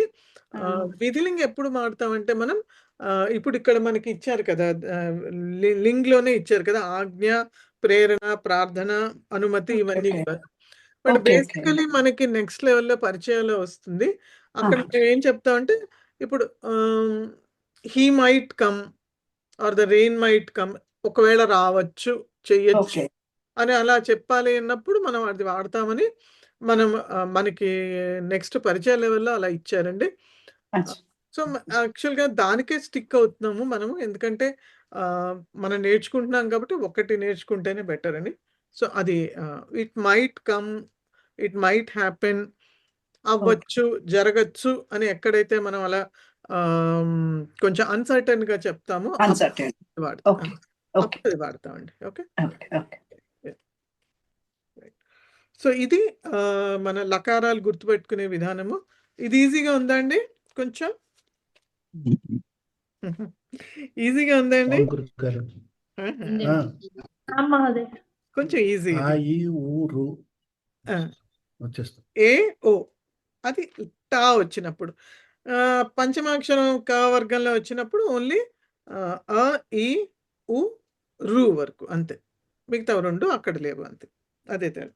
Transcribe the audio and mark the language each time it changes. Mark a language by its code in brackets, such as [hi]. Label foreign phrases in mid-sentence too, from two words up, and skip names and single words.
[te] విధిలింగ్ ఎప్పుడు మారుతామంటే మనం ఇప్పుడు ఇక్కడ మనకి ఇచ్చారు కదా, లింగ్ లోనే ఇచ్చారు కదా, ఆజ్ఞ, ప్రేరణ, ప్రార్థన, అనుమతి, ఇవన్నీ కూడా. [en] but basically [te] మనకి నెక్స్ట్ లెవెల్లో పరిచయంలో వస్తుంది. అక్కడ మేము ఏం చెప్తామంటే ఇప్పుడు [en] he might come or the rain might come, [te] ఒకవేళ రావచ్చు, చెయ్యొచ్చు ఓకే. అని అలా చెప్పాలి అన్నప్పుడు మనం అది వాడతామని మనం మనకి నెక్స్ట్ పరిచయ లెవెల్లో అలా ఇచ్చారండి. అచ్చా. సో యాక్చువల్గా దానికే స్టిక్ అవుతున్నాము మనము, ఎందుకంటే మనం నేర్చుకుంటున్నాం కాబట్టి ఒకటి నేర్చుకుంటేనే బెటర్ అని. [en] సో అది it might come, it might happen, [te] అవ్వచ్చు, జరగచ్చు అని ఎక్కడైతే మనం అలా కొంచెం అన్సర్టన్ గా చెప్తామో అన్సర్టైన్. వాడతాం, [en] okay. okay. [te] అప్పుడు అది వాడతామండి. ఓకే, [en] okay. okay. [te] సో ఇది మన లకారాలు గుర్తుపెట్టుకునే విధానము. ఇది ఈజీగా ఉందా అండి? కొంచెం ఈజీగా ఉందండి. అవును గురుగారు. ఆ, [hi] आम महोदय [te] కొంచెం ఈజీ ఆ ఈ ఊరు వచ్చేస్తుంది. ఏ ఓ అది టా వచ్చినప్పుడు, పంచమాక్షరం క వర్గంలో వచ్చినప్పుడు ఓన్లీ అ ఈ ఉ రు వరకు అంతే, మిగతా రెండు అక్కడ లేవు అంతే, అదే తేడా.